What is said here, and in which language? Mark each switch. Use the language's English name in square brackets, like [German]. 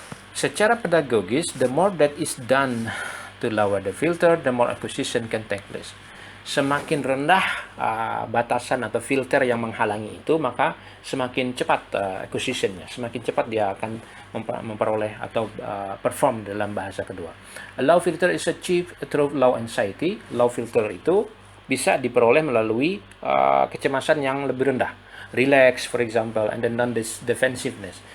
[Indonesian] Secara pedagogis, [English] the more that is done to lower the filter, the more acquisition can take place. [Indonesian] Semakin rendah batasan atau filter yang menghalangi itu, maka semakin cepat acquisition-nya, semakin cepat dia akan memperoleh atau perform dalam bahasa kedua. [English] A low filter is achieved through low anxiety. [Indonesian] Low filter itu bisa diperoleh melalui kecemasan yang lebih rendah. [English] Relax, for example, and then non-defensiveness.